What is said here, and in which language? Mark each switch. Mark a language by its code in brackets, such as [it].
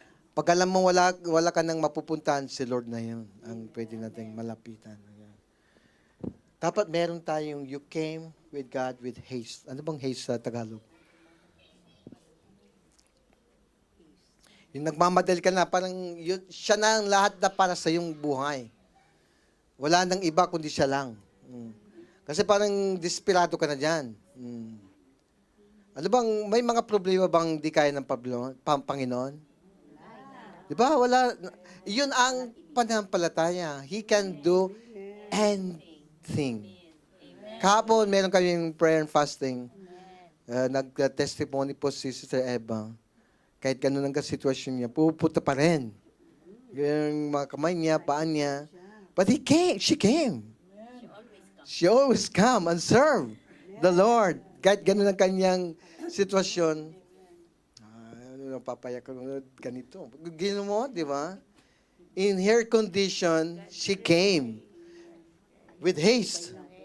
[tl] Pag alam mo wala ka nang mapupuntahan, si Lord na yun ang pwede nating malapitan. Dapat meron tayong [en] you came with God with haste. [tl] Ano bang haste sa Tagalog? Yung nagmamadali ka na, parang siya na ang lahat na para sa iyong buhay. Wala nang iba kundi siya lang. Kasi parang desperado ka na dyan. Ano bang, may mga problema bang di kaya ng Panginoon? Di ba? Wala. Yun ang pananampalataya. [en] He can do anything. [tl] Kahapon, meron kaming [en] prayer and fasting. [tl] Nag-testimony po si Sister Eva. Kahit ganun ang sitwasyon niya, pupunta pa rin. Yung mga kamay niya, paan niya. [en] But she came. She always come and serve the Lord. [tl] Kahit ganun ang kanyang sitwasyon, papayak ko ganito. Gino mo, di ba? [en] In her condition, she came with haste.